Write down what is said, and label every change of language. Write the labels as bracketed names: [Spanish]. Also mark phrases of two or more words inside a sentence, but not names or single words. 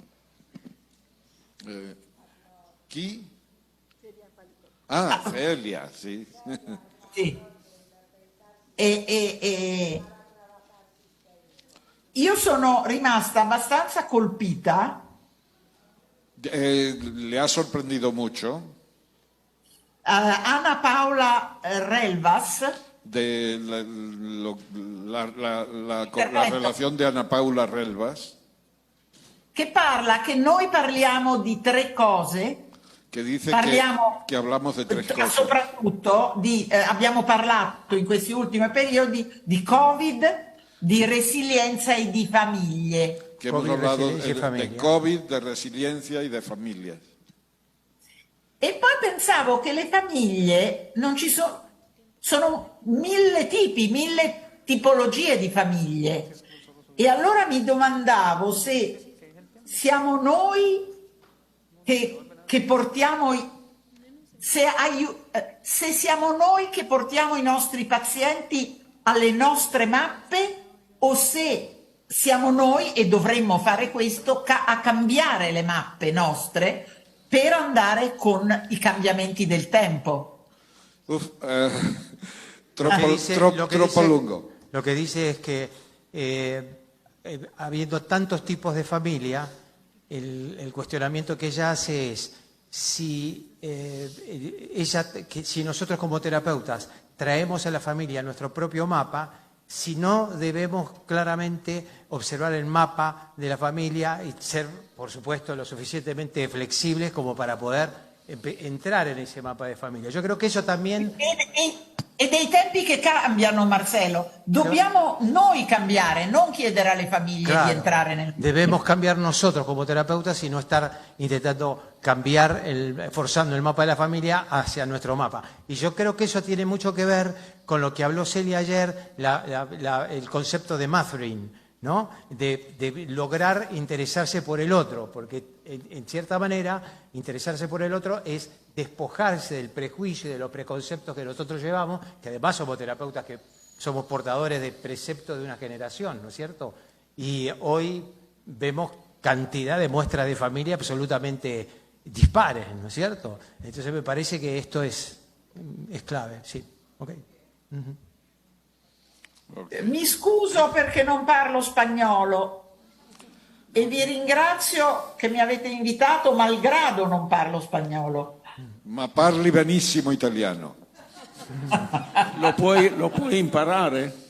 [Italian] Chi? Celia, sì. Sì. Io sono rimasta abbastanza colpita. [Spanish] ¿Le ha sorprendido mucho? Ana Paula Relvas. De la relación de Ana Paula Relvas. [Italian] Che parla che noi parliamo di tre cose. [Spanish] Que dice que hablamos de tres cosas. [Italian] Soprattutto abbiamo parlato in questi ultimi periodi di Covid, di resilienza e di famiglie. [Spanish] Que hemos hablado de Covid, de resiliencia y de familias. [Italian] E poi pensavo che le famiglie non ci sono 1000 tipi, 1000 tipologie di famiglie. E allora mi domandavo se siamo noi che portiamo, se siamo noi che portiamo i nostri pazienti alle nostre mappe o se siamo noi, e dovremmo fare questo, a cambiare le mappe nostre per andare con i cambiamenti del tempo. Troppo lungo. [Spanish] Lo que dice es que habiendo tantos tipos de familia, el cuestionamiento que ella hace es si nosotros como terapeutas traemos a la familia nuestro propio mapa, si no debemos claramente observar el mapa de la familia y ser, por supuesto, lo suficientemente flexibles como para poder entrar en ese mapa de familia. Yo creo que eso también... [Italian] E dei tempi che cambiano, Marcelo. Dobbiamo noi cambiare, non chiedere alle famiglie [Spanish] Claro, [Italian] di entrare nel... [Spanish] debemos cambiar nosotros como terapeutas y no estar intentando cambiar, forzando el mapa de la familia hacia nuestro mapa. Y yo creo que eso tiene mucho que ver con lo que habló Celia ayer, el concepto de mothering, ¿no? De lograr interesarse por el otro, porque en cierta manera interesarse por el otro es despojarse del prejuicio y de los preconceptos que nosotros llevamos, que además somos terapeutas que somos portadores de preceptos de una generación, ¿no es cierto? Y hoy vemos cantidad de muestras de familia absolutamente dispares, ¿no es cierto? Entonces me parece que esto es clave, sí. Okay. [Italian] Mi scuso perché non parlo spagnolo e vi ringrazio che mi avete invitato malgrado non parlo spagnolo. Ma parli benissimo italiano. Lo puoi imparare?